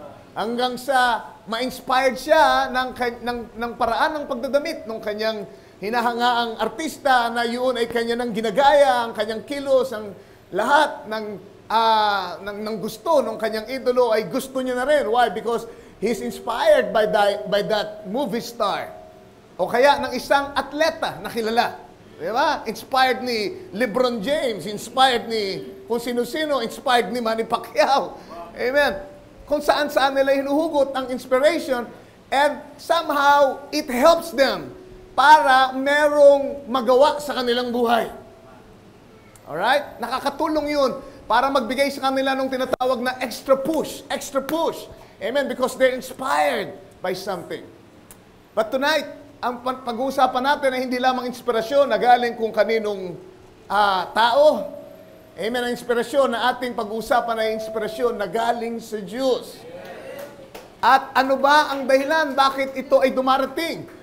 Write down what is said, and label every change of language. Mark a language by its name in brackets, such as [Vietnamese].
[Filipino] Hanggang sa ma-inspired siya ng paraan ng pagdadamit ng kanyang hinahangaang artista na yun ay kanya nang ginagaya, ang kanyang kilos, ang lahat ng gusto ng kanyang idolo ay gusto niya na rin. [English] Why? Because he's inspired by that movie star. [Filipino] O kaya ng isang atleta na kilala. Di ba? Inspired ni LeBron James, inspired ni kung sino-sino, inspired ni Manny Pacquiao. Amen. Kung saan-saan nila hinuhugot ang inspiration [English] and somehow it helps them [Filipino] para merong magawa sa kanilang buhay. Alright? Nakakatulong yun para magbigay sa kanila nung tinatawag na [English] extra push. Extra push. [Filipino] Amen? [English] Because they're inspired by something. [Filipino] But tonight, ang pag-uusapan natin ay hindi lamang inspirasyon na galing kung kaninong tao. Amen? Ang inspirasyon na ating pag-uusapan ay inspirasyon na galing sa Diyos. At ano ba ang dahilan bakit ito ay dumarating?